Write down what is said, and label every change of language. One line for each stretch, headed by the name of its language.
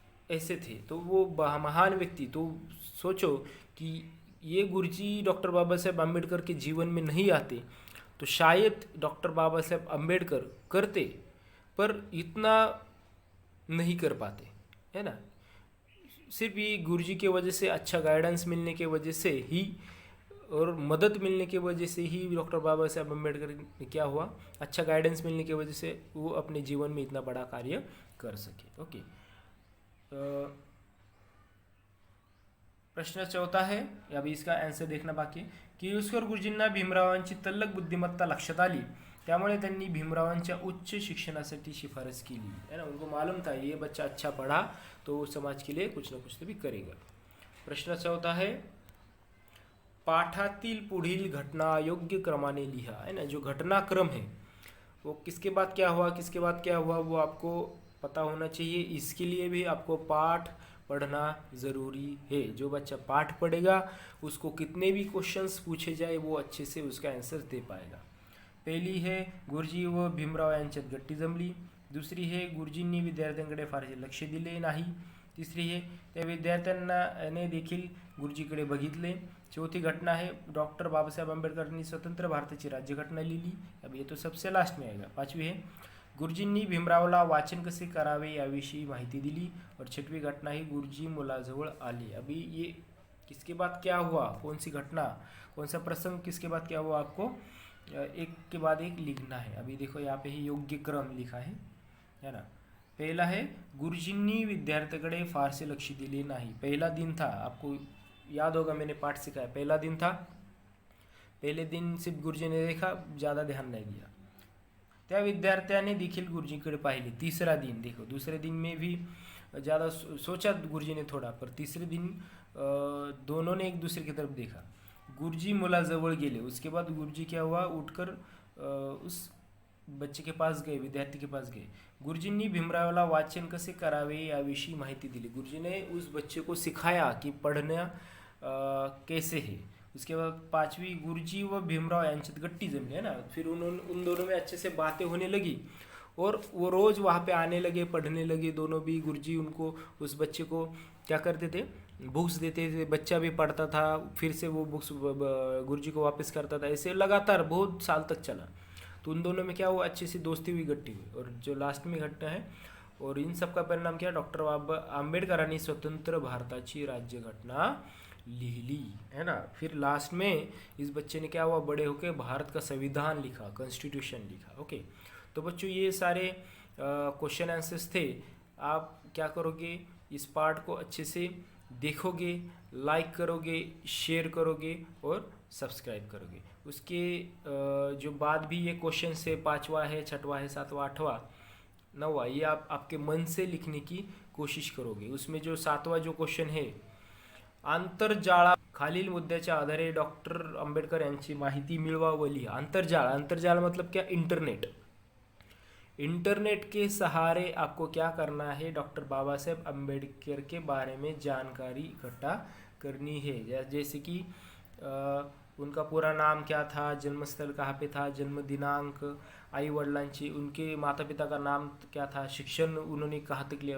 Hindi: ऐसे थे, तो वो महान व्यक्ति, तो सोचो कि ये गुरुजी डॉक्टर बाबा साहेब अम्बेडकर के जीवन में नहीं आते तो शायद डॉक्टर बाबा साहेब अम्बेडकर करते, पर इतना नहीं कर पाते, है ना। सिर्फ ये गुरुजी के वजह से, अच्छा गाइडेंस मिलने के वजह से ही और मदद मिलने की वजह से ही डॉक्टर बाबा साहेब अम्बेडकर ने क्या हुआ, अच्छा गाइडेंस मिलने की वजह से वो अपने जीवन में इतना बड़ा कार्य कर सके। ओके, प्रश्न चौथा है, अभी इसका आन्सर देखना
Marathi: बाकी आहे. किर्लोस्कर गुरुजींना भीमरावांची तल्लख बुद्धिमत्ता लक्षात आली, त्यामुळे त्यांनी भीमरावांच्या उच्च शिक्षणासाठी शिफारस केली, है ना.
Hindi: उनको मालूम था ये बच्चा अच्छा पढ़ा तो समाज के लिए कुछ ना कुछ तो भी करेगा.
Marathi: प्रश्न चौथा है, पाठातील पुढील घटना योग्य क्रमाने लिहा, है ना.
Hindi: जो घटनाक्रम है वो किसके बाद क्या हुआ, किसके बाद क्या हुआ, वो आपको पता होना चाहिए. इसके लिए भी आपको पाठ पढ़ना ज़रूरी है. जो बच्चा पाठ पढ़ेगा उसको कितने भी क्वेश्चंस पूछे जाए वो अच्छे से उसका आंसर दे पाएगा.
Marathi: पहिली है, गुरुजी व भीमराव यांच्यात गट्टी जमली. दुसरी है, गुरुजींनी विद्यार्थ्यांकडे फारसे लक्ष दिले नाही. तिसरी है, त्या विद्यार्थ्यांना देखील गुरुजीकडे बघितले. चौथी घटना है, डॉक्टर बाबासाहेब आंबेडकरांनी स्वतंत्र भारताची राज्यघटना लिहिली.
Hindi: अब ये तो सबसे लास्ट में आएगा.
Marathi: पाचवी है, गुरुजींनी भीमरावला वाचन कसे करावे याविषयी माहिती दिली.
Hindi: और छठवी घटना ही,
Marathi: गुरुजी मुलाजवळ आले.
Hindi: अभी ये किसके बाद क्या हुआ, कौन सी घटना, कौन सा प्रसंग किसके बाद क्या हुआ, आपको एक के बाद एक लिखना है. अभी देखो यहाँ पे ही योग्य क्रम लिखा है ना.
Marathi: पहला है, गुरुजींनी विद्यार्थ्याकडे फारसे लक्ष दिले नाही.
Hindi: पहला दिन था, आपको याद होगा मैंने पाठ सिखाया, पहला दिन था. पहले दिन सिर्फ गुरुजी ने देखा, ज़्यादा ध्यान नहीं दिया.
Marathi: त्या विद्यार्थ्याने देखील गुरुजीकडे पाहिले.
Hindi: तीसरा दिन देखो, दूसरे दिन में भी ज़्यादा सोचा गुरुजी ने थोड़ा, पर तीसरे दिन दोनों ने एक दूसरे की तरफ देखा.
Marathi: गुरुजी मुलाजवळ गेले.
Hindi: उसके बाद गुरुजी क्या हुआ, उठकर उस बच्चे के पास गए, विद्यार्थी के पास गए.
Marathi: गुरुजींनी भीमरावला वाचन कसे करावे याविषयी माहिती दिली.
Hindi: गुरुजी ने उस बच्चे को सिखाया कि पढ़ना कैसे है. उसके बाद पांचवी,
Marathi: गुरुजी व भीमराव यांच्यात गट्टी जमली, है ना.
Hindi: फिर उन दोनों में अच्छे से बातें होने लगी और वो रोज़ वहाँ पे आने लगे, पढ़ने लगे दोनों भी. गुरुजी उनको, उस बच्चे को क्या करते थे, बुक्स देते थे. बच्चा भी पढ़ता था, फिर से वो बुक्स गुरुजी को वापस करता था. ऐसे लगातार बहुत साल तक चला. तो उन दोनों में क्या हुआ, अच्छी सी दोस्ती हुई, गट्टी हुई. और जो लास्ट में घटना है, और इन सब का परिणाम क्या,
Marathi: डॉक्टर आंबेडकरांनी स्वतंत्र भारताची राज्यघटना लिहिली, है ना.
Hindi: फिर लास्ट में इस बच्चे ने क्या हुआ, बड़े होकर भारत का संविधान लिखा, कॉन्स्टिट्यूशन लिखा. ओके, तो बच्चों ये सारे क्वेश्चन आंसर्स थे. आप क्या करोगे, इस पार्ट को अच्छे से देखोगे, लाइक करोगे, शेयर करोगे और सब्सक्राइब करोगे. उसके जो बाद भी ये क्वेश्चन है, 5वां है, 6वां है, 7वां, 8वां, 9वां, ये आप आपके मन से लिखने की कोशिश करोगे. उसमें जो 7वां जो क्वेश्चन है,
Marathi: आंतरजाळा खालील मुद्द्याच्या आधारे डॉक्टर आंबेडकर यांची माहिती मिळवा व लिहा.
Hindi: आंतरजाल, आंतरजाल मतलब क्या, इंटरनेट. इंटरनेट के सहारे आपको क्या करना है, डॉक्टर बाबा साहेब अम्बेडकर के बारे में जानकारी इकट्ठा करनी है. जैसे कि उनका पूरा नाम क्या था, जन्मस्थल कहाँ पे था, जन्म दिनांक,
Marathi: आई वडिलांची,
Hindi: उनके माता पिता का नाम क्या था, शिक्षण उन्होंने कहाँ तक लिया.